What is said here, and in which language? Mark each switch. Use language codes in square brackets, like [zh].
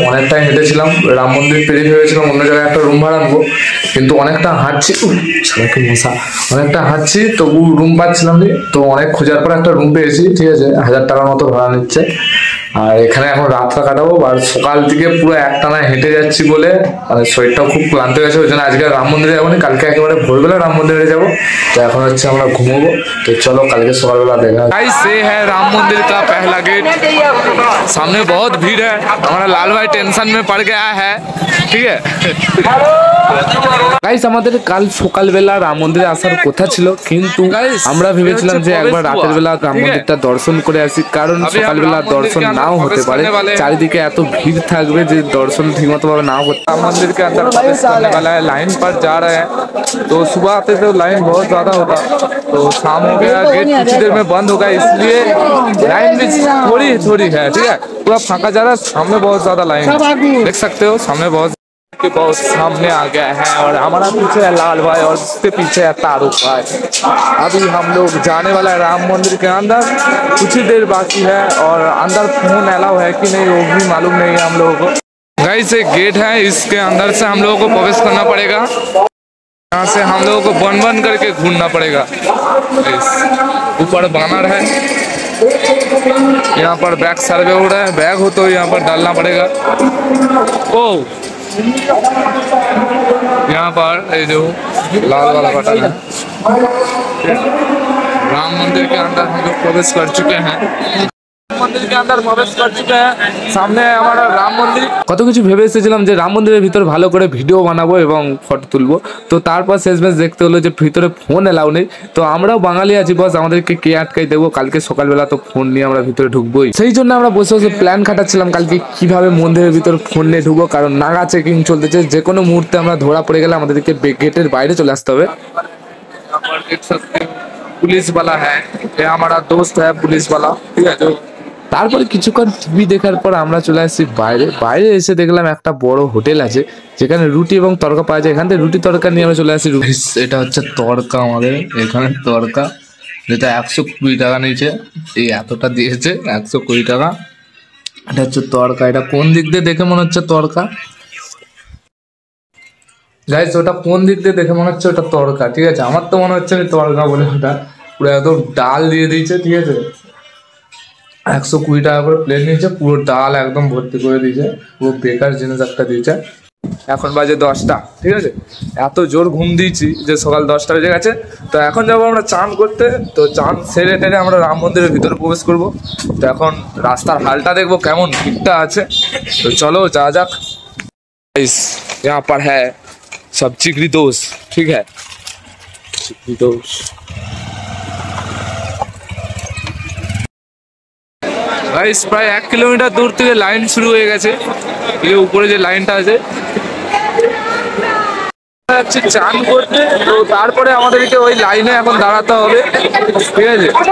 [bn] অনেকটাই হেঁটেছিলাম, রাম মন্দির পেরিয়ে ভেবেছিলাম অন্য জায়গায় একটা রুম ভাড়া নেবো, কিন্তু অনেকটা হাঁটছি, কি মশা, অনেকটা হাঁটছি তবু রুম পাচ্ছিলাম না। তো অনেক খোঁজার পর একটা রুম পেয়েছি, ঠিক আছে। 1000 টাকার মতো ভাড়া নিচ্ছে। আর এখানে এখন রাতটা কাটাবো। আর সকাল থেকে পুরো একটানা হেঁটে যাচ্ছি বলে মানে শরীরটাও খুব ক্লান্ত গেছে। ওই জন্য আজকে রাম মন্দিরে যাবো না, কালকে একেবারে ভোরবেলা রাম মন্দিরে যাবো। তো এখন হচ্ছে আমরা ঘুমোবো। তো চলো কালকে সকালবেলা দেখা। [hi] गाइस ये है राम मंदिर का पहला गेट। सामने बहुत भीड़ है, हमारा लाल भाई टेंशन में पड़ गया है, ठीक है। [bn] गाइस আমাদের কাল সকালবেলা রাম মন্দিরে আসার কথা ছিল, কিন্তু আমরা ভেবেছিলাম যে একবার রাতের বেলা রাম মন্দিরটা দর্শন করে আসি, কারণ সকালবেলা দর্শন নাও হতে পারে, চারিদিকে এত ভিড় থাকবে যে দর্শन ঠিকমতো ভাবে নাও হতে। [hi] राम मंदिर के अंदर प्रवेश करने वाला है, लाइन पर जा रहे हैं। तो सुबह आते तो लाइन बहुत ज्यादा होता, तो शाम हो गया, गेट कुछ देर में बंद होगा, इसलिए लाइन भी थोड़ी है, ठीक है। पूरा फांका जा रहा है, सामने बहुत ज्यादा लाइन देख सकते हो, सामने बहुत सामने आ गया है। और हमारा पीछे है लाल भाई और उसके पीछे है तारुक भाई। अभी हम लोग जाने वाला है राम मंदिर के अंदर, कुछ ही देर बाकी है। और अंदर फोन अलाउ है कि नहीं वो भी मालूम नहीं है हम लोगों को। गाइस एक गेट है, इसके अंदर से हम लोगों को प्रवेश करना पड़ेगा। यहाँ से हम लोगों को बन करके घूमना पड़ेगा। ऊपर बैनर है, यहाँ पर बैग सर्वे हो रहा है, बैग हो तो यहाँ पर डालना पड़ेगा। ओ यहाँ पर ये जो लाल वाला बटन है, राम मंदिर के अंदर हम लोग प्रवेश कर चुके हैं। मंदिर के अंदर प्रवेश कर चुके हैं, सामने हमारा राम मंदिर। [bn] কত কিছু ভেবে এসেছিলাম যে রাম মন্দিরের ভিতর ভালো করে ভিডিও বানাবো এবং ফটো তুলবো। তো তারপর শেষমেশ দেখতে হলো যে ভিতরে ফোন এলাও নেই। তো আমরাও বাঙালি আছি বস, আমাদেরকে কে আটকাই দেবো? কালকে সকালবেলা তো ফোন নিয়ে আমরা ভিতরে ঢুকবোই। সেই জন্য আমরা বসে বসে প্ল্যান খাটাচ্ছিলাম কালকে কিভাবে মন্দিরের ভিতর ফোন নিয়ে ঢুকবো, কারণ নাগা চেকিং চলতেছে। যে কোনো মুহূর্তে আমরা ধরা পড়ে গেলে আমাদেরকে গেটের বাইরে চলে আসতে হবে। [hi] पुलिस वाला है, ये हमारा दोस्त है पुलिस वाला, ठीक है। जो [bn] তারপরে কিছুক্ষণ টিভি দেখার পর আমরা চলে আসছি বাইরে। বাইরে এসে দেখলাম একটা বড় হোটেল আছে যেখানে রুটি এবং তড়কা পাওয়া যায়। এখান থেকে রুটি তড়কা নিয়ে আমরা চলে আসি। এটা হচ্ছে তড়কা, আমাদের এখানে তড়কা, যেটা 120 টাকা নিয়েছে। এই এতটা দিয়েছে 120 টাকা। এটা হচ্ছে তড়কা। এটা কোন দিক দিয়ে দেখে মনে হচ্ছে তড়কা? গাইস ওটা কোন দিক দিয়ে দেখে মনে হচ্ছে ওটা তড়কা, ঠিক আছে? আমার তো মনে হচ্ছে তড়কা বলে। ওটা পুরো একদম ডাল দিয়ে দিয়েছে, ঠিক আছে? 120 টাকা করে প্লেট নিয়েছে, পুরো ডাল একদম ভর্তি করে দিয়েছে। পুরো বেকার জিনিস একটা দিয়েছে। এখন বাজে 10টা, ঠিক আছে? এত জোর ঘুম দিয়েছি যে সকাল 10টা বেজে গেছে। তো এখন যাবো আমরা চান করতে। তো চান সেরে টেরে আমরা রাম মন্দিরের ভিতরে প্রবেশ করব। তো এখন রাস্তার হালটা দেখবো কেমন ভিড়টা আছে। তো চলো যা যাক। [hi] यहाँ पर है सब चिकरी दोस्त, ठीक है? चिकरी दोस्त [bn] গাইস প্রায় 1 কিলোমিটার দূর থেকে লাইন শুরু হয়ে গেছে। এই উপরে যে লাইনটা আছে যাচ্ছে চান করতে। তো তারপরে আমাদেরকে ওই লাইনে এখন দাঁড়াতে হবে, ঠিক আছে?